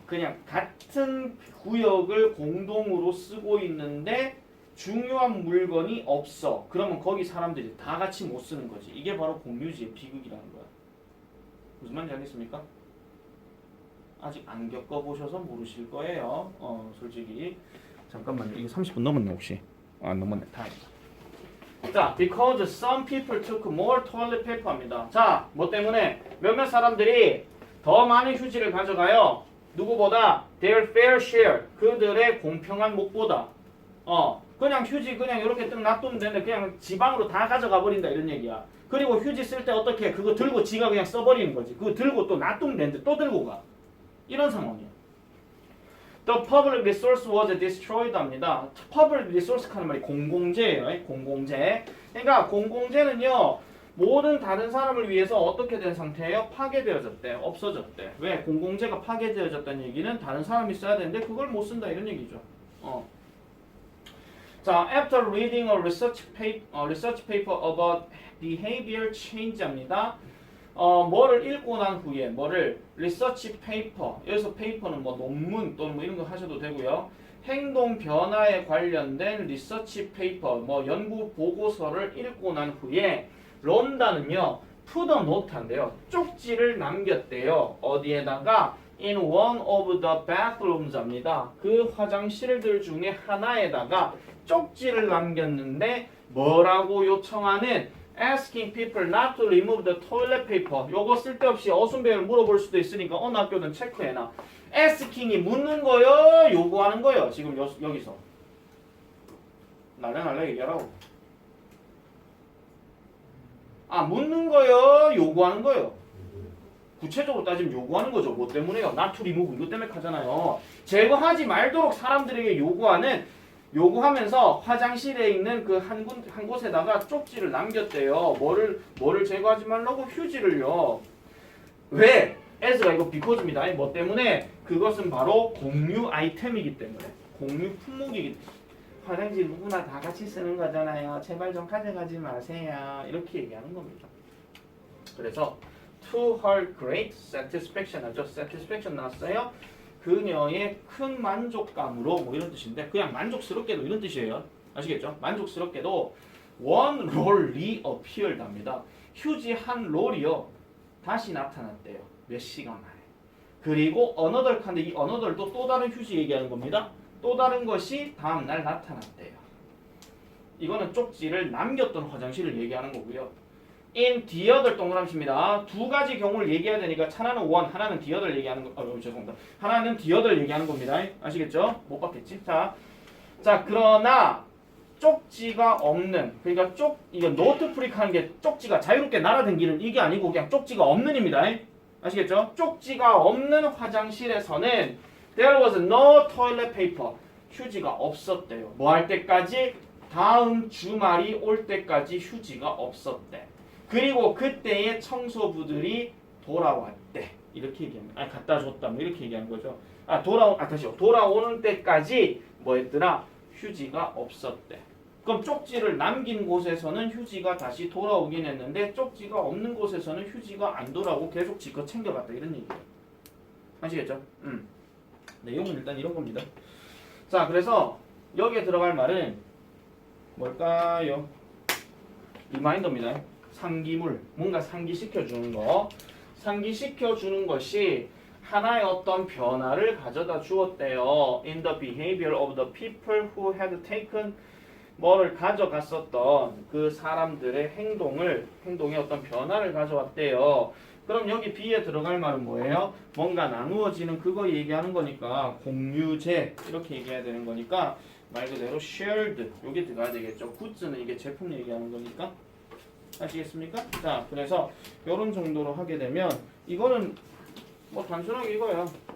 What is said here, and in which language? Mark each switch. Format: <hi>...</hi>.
<ko>그냥 같은 구역을 공동으로 쓰고 있는데 중요한 물건이 없어. 그러면 거기 사람들이 다 같이 못 쓰는 거지. 이게 바로 공유지의 비극이라는 거야. 무슨 말인지 알겠습니까? 아직 안 겪어보셔서 모르실 거예요. 솔직히. 잠깐만요. 이게 30분 넘었네 혹시? 안 넘었네. 다행이다.</ko> <en>자, because some people took more toilet paper 합니다.</en> <ko>자, 뭐 때문에? 몇몇 사람들이 더 많은 휴지를 가져가요. 누구보다?</ko> <en>Their fair share.</en> <ko>그들의 공평한 몫보다. 그냥 휴지 그냥 이렇게 뜩 놔두면 되는데 그냥 지방으로 다 가져가 버린다 이런 얘기야. 그리고 휴지 쓸 때 어떻게 해? 그거 들고 지가 그냥 써버리는 거지. 그거 들고 또 놔두면 되는데 또 들고 가. 이런 상황이야.</ko> <en>The public resource was destroyed 합니다.</en> <ko>public resource 하는 말이 공공재예요. 공공재. 그러니까 공공재는요. 모든 다른 사람을 위해서 어떻게 된 상태예요? 파괴되어졌대. 없어졌대. 왜? 공공재가 파괴되어졌다는 얘기는 다른 사람이 써야 되는데 그걸 못 쓴다 이런 얘기죠.</ko> <en>자, after reading a research paper about behavior change입니다.</en> <ko>뭐를 읽고 난 후에 뭐를 research paper 여기서 paper는 뭐 논문 또는 뭐 이런 거 하셔도 되고요. 행동 변화에 관련된 research paper 뭐 연구 보고서를 읽고 난 후에 론다는요</ko> <en>put a note</en> <ko>한대요. 쪽지를 남겼대요. 어디에다가</ko> <en>in one of the bathrooms입니다.</en> <ko>그 화장실들 중에 하나에다가 쪽지를 남겼는데 뭐라고 요청하는</ko> <en>asking people not to remove the toilet paper.</en> <ko>요거 쓸데없이 어순배열 물어볼 수도 있으니까 어느 학교든 체크해놔. asking이 묻는 거요, 요구하는 거요. 지금 여기서 날래 얘기하라고. 묻는 거요, 요구하는 거요. 구체적으로 따지면 요구하는 거죠. 뭐 때문에요?</ko> <en>not to remove</en> <ko>이거 때문에 하잖아요. 제거하지 말도록 사람들에게 요구하면서 화장실에 있는 그 한 곳에다가 쪽지를 남겼대요. 뭐를 제거하지 말라고? 휴지를요. 왜? as가 이거 because입니다. 뭐 때문에? 그것은 바로 공유 아이템이기 때문에. 공유 품목이기 때문에. 화장실 누구나 다 같이 쓰는 거잖아요. 제발 좀 가져가지 마세요. 이렇게 얘기하는 겁니다. 그래서</ko> <en>to her great satisfaction 하죠.</en> <ko>satisfaction 나왔어요. 그녀의 큰 만족감으로 뭐 이런 뜻인데 그냥 만족스럽게도 이런 뜻이에요. 아시겠죠? 만족스럽게도</ko> <en>one roll reappeared 합니다.</en> <ko>휴지 한 롤이요. 다시 나타났대요. 몇 시간 만에. 그리고 another 칸데 이 another도 또 다른 휴지 얘기하는 겁니다. 또 다른 것이 다음날 나타났대요. 이거는 쪽지를 남겼던 화장실을 얘기하는 거고요.</ko> <en>in the other</en> <ko>동그라미입니다. 두 가지 경우를 얘기해야 되니까 하나는 one, 하나는 the other 얘기하는 거. 죄송합니다. 하나는 the other 얘기하는 겁니다. 아시겠죠? 못 봤겠지? 자, 그러나 쪽지가 없는 그러니까 이거 노트 프릭하는 게 쪽지가 자유롭게 날아다니는 이게 아니고 그냥 쪽지가 없는입니다. 아시겠죠? 쪽지가 없는 화장실에서는</ko> <en>there was no toilet paper.</en> <ko>휴지가 없었대요. 뭐 할 때까지? 다음 주말이 올 때까지 휴지가 없었대. 그리고 그때의 청소부들이 돌아왔대. 이렇게 얘기합니다. 갖다 줬다. 뭐 이렇게 얘기하는 거죠. 돌아오는 때까지 뭐 했더라? 휴지가 없었대. 그럼 쪽지를 남긴 곳에서는 휴지가 다시 돌아오긴 했는데 쪽지가 없는 곳에서는 휴지가 안 돌아오고 계속 지껏 챙겨갔다. 이런 얘기예요. 아시겠죠? 내용은 일단 이런 겁니다. 자, 그래서 여기에 들어갈 말은 뭘까요? 리마인더입니다. 상기물, 뭔가 상기시켜주는 거. 상기시켜주는 것이 하나의 어떤 변화를 가져다 주었대요.</ko> <en>In the behavior of the people who had taken</en> <ko>뭐를 가져갔었던 그 사람들의 행동에 어떤 변화를 가져왔대요. 그럼 여기 B에 들어갈 말은 뭐예요? 뭔가 나누어지는 그거 얘기하는 거니까 공유제 이렇게 얘기해야 되는 거니까 말 그대로 shared 여기 들어가야 되겠죠. 굿즈는 이게 제품 얘기하는 거니까 아시겠습니까? 자, 그래서 이런 정도로 하게 되면 이거는 뭐 단순하게 이거예요.</ko>